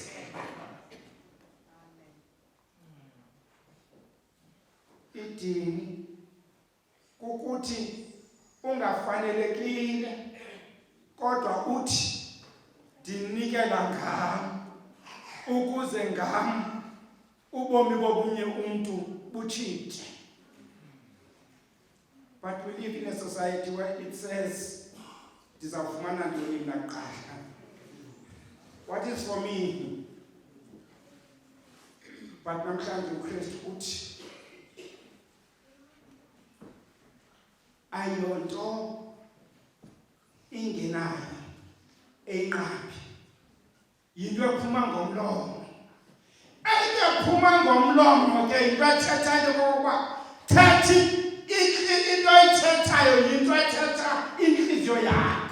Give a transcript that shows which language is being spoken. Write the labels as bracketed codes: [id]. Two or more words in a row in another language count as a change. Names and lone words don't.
[xh] Idini kukuthi ungafanelekile kodwa uthi ndinikela ngam ukuze ngam ubomi bobunye umuntu butshintshe. [en] But we live in a society where it says [xh] ndizawufumana ntoni mna kuqala. [en] What is for me? [xh] But namhlanje uKristu uthi ayonto ingenayo eyinqaphi yinto ephuma ngomlomo. Into ephuma ngomlomo ke yinto ethethayo okokuba thathi into ethethayo yinto ethetha inhliziyo yakho.